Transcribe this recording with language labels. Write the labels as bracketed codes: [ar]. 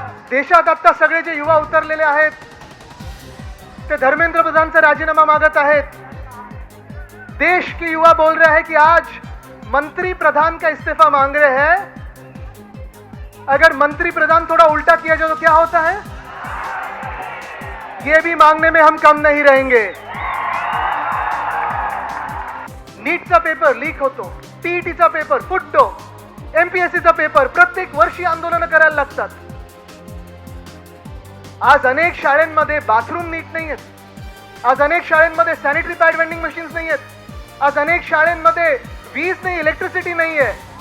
[mr] देशात आता सगळे जे युवा उतरलेले आहेत ते धर्मेंद्र प्रधानचा राजीनामा मागत आहेत। [hi] देश के युवा बोल रहे हैं कि आज मंत्री प्रधान का इस्तीफा मांग रहे हैं। अगर मंत्री प्रधान थोड़ा उल्टा किया जाए तो क्या होता है? ये भी मांगने में हम कम नहीं रहेंगे। [mr] नीटचा पेपर लीक होतो, टीईटीचा पेपर फुटतो, एमपीएससीचा पेपर प्रत्येक वर्षी आंदोलन करायला लागतात। आज अनेक शाळांमध्ये बाथरूम नीट नाही आहेत, आज अनेक शाळांमध्ये सॅनिटरी पॅड वेंडिंग मशीन्स नाही आहेत, आज अनेक शाळांमध्ये वीज नाही, इलेक्ट्रिसिटी नाही आहे।